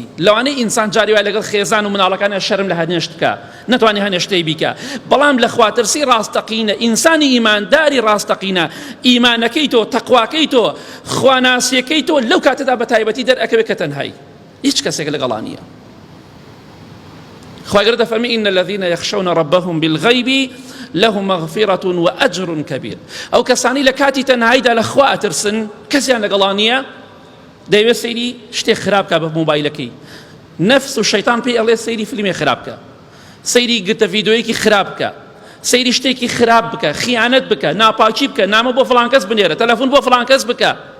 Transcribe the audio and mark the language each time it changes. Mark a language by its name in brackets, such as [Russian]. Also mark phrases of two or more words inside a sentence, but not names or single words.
[Central Kurdish] لەوانەیە ئینسان جاری وای لەگەڵ خێزان و مناڵەکانە شەرم لە هەنێشت بکە، نەتوانێ هەنێشتەی بیکە، بەڵام لە خواترسی ڕاستەقینە، ئینسانی ئیمانداری ڕاستەقینە، ئیمانەکەی تۆ، تەقواکەی تۆ، خواناسیەکەی تۆ لەو کاتەدا بە تایبەتی دەرئەکەوێت کە تەنهایی، هیچ کەسێک لەگەڵا نییە. خوای گەورە دەفەرمێ [Arabic] إن الذين يخشون ربهم بالغيب لهم مغفرة وأجر كبير. [Central Kurdish] ئەو کەسانی لە کاتی تەنهاییدا لەخوا ئەترسن، کەسیان لەگەڵا نییە، دەیەوێت سەیری شتێک خراپ بکە بە مۆبایلەکەی، نەفس و شەیتان پێی ئەڵێ سەیری فیلمێک خراپ بکە، سەیری گرتە ڤیدیۆیەکی خراپ بکە، سەیری شتێکی خراپ بکە، خیانەت بکە، ناپاکی بکە، نامە بۆ فڵان کەس بنێرە، تەلەفۆن بۆ فڵان کەس بکە.